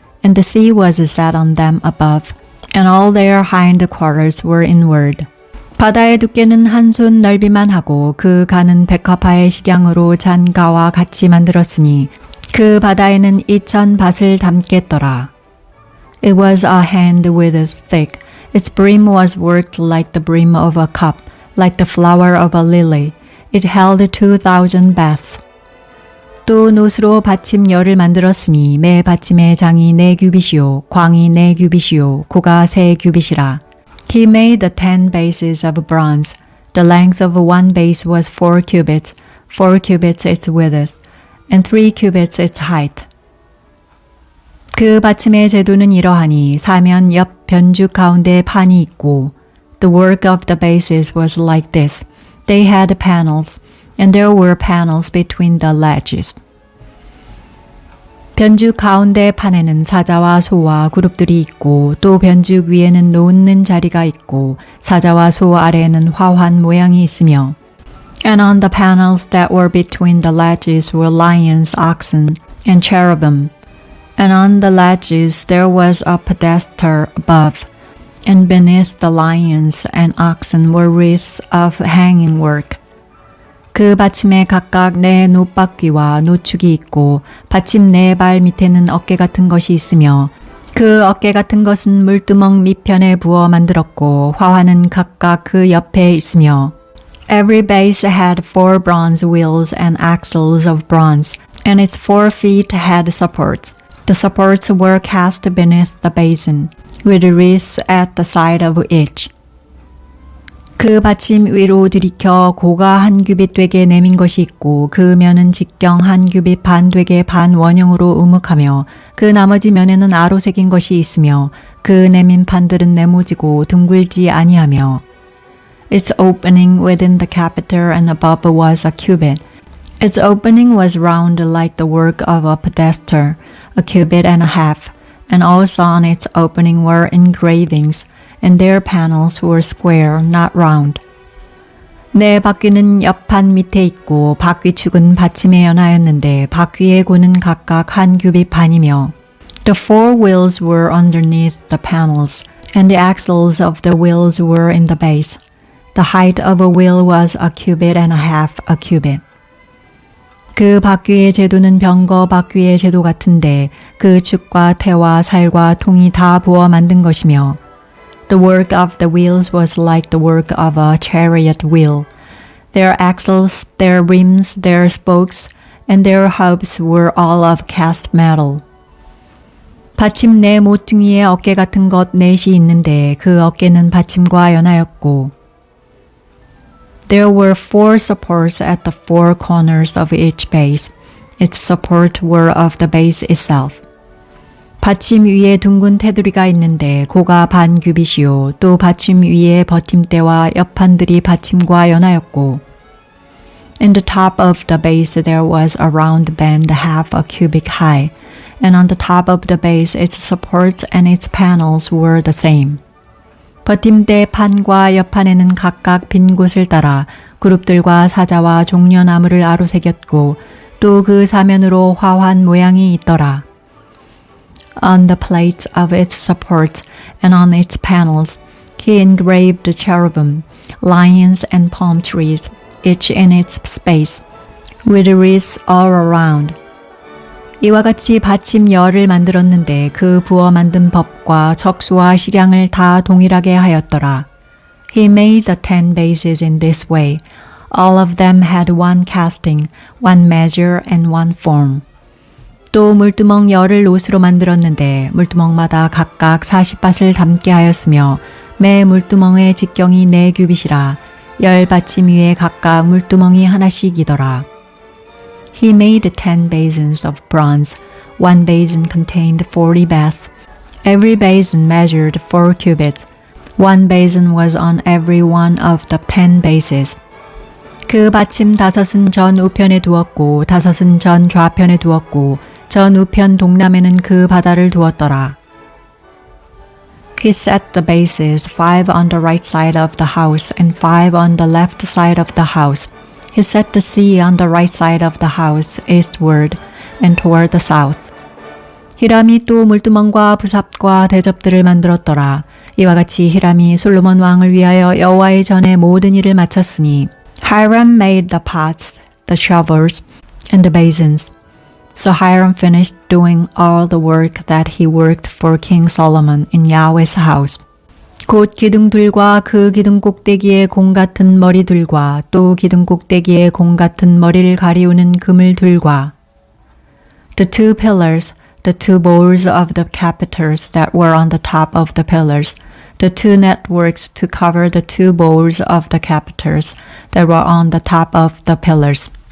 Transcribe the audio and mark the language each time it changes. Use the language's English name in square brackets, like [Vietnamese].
[English] And the sea was set on them above, and all their hind quarters were inward. [Korean] 바다의 두께는 한 손 넓이만 하고 그 가는 백합화의 식양으로 잔가와 같이 만들었으니 그 바다에는 2,000 밭을 담겠더라. [English] It was a hand width thick. Its brim was worked like the brim of a cup, like the flower of a lily. It held 2,000 baths. [Korean] 또 노수로 받침 열을 만들었으니 매 받침의 장이 4규빗이요 광이 4규빗이요 고가 3규빗이라. [English] He made the 10 bases of bronze. The length of one base was 4 cubits, 4 cubits its width, and 3 cubits its height. [Korean] 그 받침의 제도는 이러하니 사면 옆 변죽 가운데 판이 있고 [English] The work of the bases was like this. They had panels, and there were panels between the ledges. [Korean] 변죽 가운데 판에는 사자와 소와 그룹들이 있고 또 변죽 위에는 놓는 자리가 있고 사자와 소 아래에는 화환 모양이 있으며 [English] And on the panels that were between the ledges were lions, oxen, and cherubim. And on the ledges there was a pedestal above, and beneath the lions and oxen were wreaths of hanging work. [Korean] 그 받침에 각각 4 놋바퀴와 노축이 있고 받침 4발 밑에는 어깨 같은 것이 있으며 그 어깨 같은 것은 물두멍 밑편에 부어 만들었고 화환은 각각 그 옆에 있으며 [English] Every base had 4 bronze wheels and axles of bronze, and its 4 feet had supports. The supports were cast beneath the basin, with wreaths at the side of each. [Korean] 그 받침 위로 들이켜 고가 한 규빗 되게 내민 것이 있고 그 면은 직경 한 규빗 반 되게 반 원형으로 우묵하며 그 나머지 면에는 아로 새긴 것이 있으며 그 내민 판들은 네모지고 둥글지 아니하며 [English] Its opening within the capiter and above was a cubit. Its opening was round like the work of a podester, a cubit and a half, and also on its opening were engravings, and their panels were square, not round. [Korean] 내 바퀴는 옆판 밑에 있고 바퀴축은 받침에 연하였는데 바퀴의 고는 각각 한 규빗 반이며 [English] The four wheels were underneath the panels, and the axles of the wheels were in the base. The height of a wheel was a cubit and a half a cubit. [Korean] 그 바퀴의 제도는 병거 바퀴의 제도 같은데 그 축과 태와 살과 통이 다 부어 만든 것이며 [English] The work of the wheels was like the work of a chariot wheel. Their axles, their rims, their spokes, and their hubs were all of cast metal. [Korean] 받침 네 모퉁이에 어깨 같은 것 넷이 있는데 그 어깨는 받침과 연하였고 [English] There were four supports at the four corners of each base. Its supports were of the base itself. [Korean] 받침 위에 둥근 테두리가 있는데 고가 반 규빗이요 또 받침 위에 버팀대와 옆판들이 받침과 연하였고 [English] In the top of the base there was a round band half a cubit high, and on the top of the base its supports and its panels were the same. [Korean] 버팀대 판과 옆판에는 각각 빈 곳을 따라 그룹들과 사자와 종려나무를 아로새겼고 또 그 사면으로 화환 모양이 있더라. [English] On the plates of its supports and on its panels, he engraved cherubim, lions, and palm trees, each in its space, with wreaths all around. [Korean] 이와 같이 받침 열을 만들었는데 그 부어 만든 법과 척수와 식양을 다 동일하게 하였더라. [English] He made the 10 bases in this way. All of them had one casting, one measure, and one form. [Korean] 또 물두멍 열을 옷으로 만들었는데 물두멍마다 각각 40밭을 담게 하였으며 매 물두멍의 직경이 4규빗이라 열 받침 위에 각각 물두멍이 하나씩이더라. [English] He made 10 basins of bronze. One basin contained 40 baths. Every basin measured 4 cubits. One basin was on every one of the 10 bases. [Korean] 그 받침 5은 전 우편에 두었고 5은 전 좌편에 두었고 전 우편 동남에는 그 바다를 두었더라. [English] He set the bases 5 on the right side of the house and 5 on the left side of the house. He set the sea on the right side of the house eastward and toward the south. [Korean] 히람이 또 물두멍과 부삽과 대접들을 만들었더라. 이와 같이 히람이 솔로몬 왕을 위하여 여호와의 전에 모든 일을 마쳤으니 [English] Hiram made the pots, the shovels, and the basins. So Hiram finished doing all the work that he worked for King Solomon in Yahweh's house. [Korean] 곧 기둥들과 그 기둥 꼭대기에 공 같은 머리들과 또 기둥 꼭대기에 공 같은 머리를 가리우는 그물들과 [English] The two pillars, the two bowls of the capiters that were on the top of the pillars, the two networks to cover the two bowls of the capiters that were on the top of the pillars.